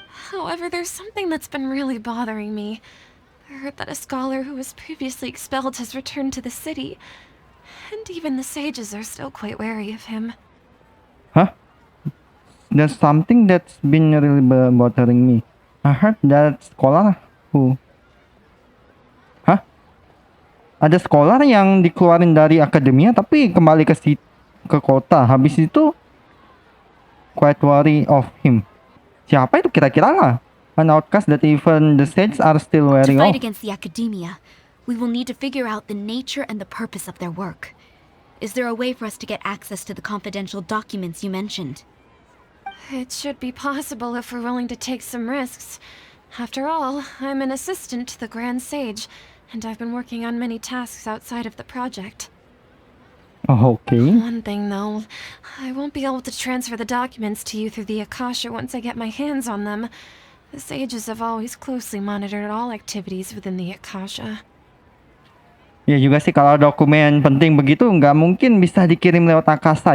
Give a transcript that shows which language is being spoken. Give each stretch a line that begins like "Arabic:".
English: However, there's something that's been really bothering me. I heard that a scholar who was previously expelled has returned to the city, and even the sages are still quite wary of him. Huh? There's something that's been really bothering me. I heard that scholar who... Hah?
Indonesian: Ada scholar yang dikeluarin dari akademia tapi kembali ke kota. Habis itu
English: quite worry of him.
Indonesian: Siapa itu kira-kira lah?
English: An outcast that even the sages are still To wary fight of. against the academia, we will need to figure out the nature and the purpose of their work. Is there a way for us to get access to the confidential documents you mentioned? It should be possible if we're willing to take some risks. After all, I'm an assistant to the Grand Sage, and I've been working on many tasks outside of the project. Oh, okay. One thing, though, I won't be able to transfer the documents to you through the Akasha once I get my hands on them. The sages have always closely monitored all activities within the Akasha.
Indonesian: Ya juga sih, kalau dokumen penting begitu nggak mungkin bisa dikirim lewat Akasa.